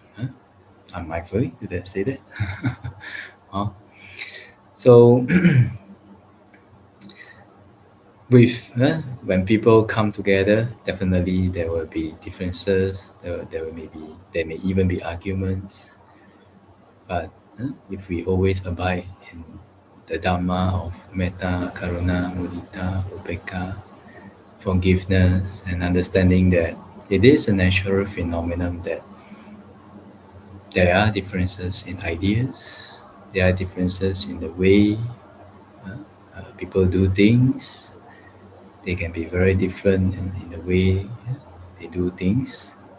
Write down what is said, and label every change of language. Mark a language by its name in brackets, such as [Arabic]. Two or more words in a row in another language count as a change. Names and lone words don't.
[English] Unmindfully, did I say that? So with when people come together, definitely there will be differences. There may even be arguments. But if we always abide in the Dhamma of [Pali] metta, karuna, mudita, upekkha, [English] forgiveness, and understanding that it is a natural phenomenon that there are differences in ideas, there are differences in the way people do things. They can be very different in the way they do things.